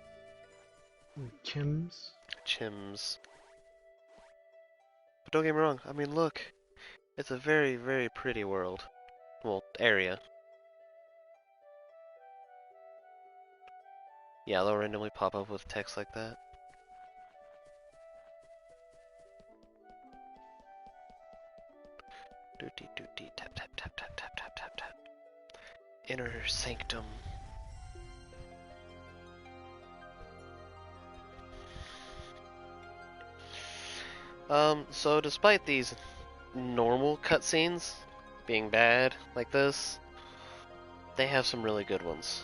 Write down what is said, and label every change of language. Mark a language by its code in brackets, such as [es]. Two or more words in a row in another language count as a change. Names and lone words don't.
[en] Chims? Chims. But don't get me wrong, I mean look, it's a very, very pretty world. Well, area. Yeah, they'll randomly pop up with text like that. Doody doody tap tap tap tap tap tap tap tap. Inner sanctum. So despite these normal cutscenes being bad like this, they have some really good ones.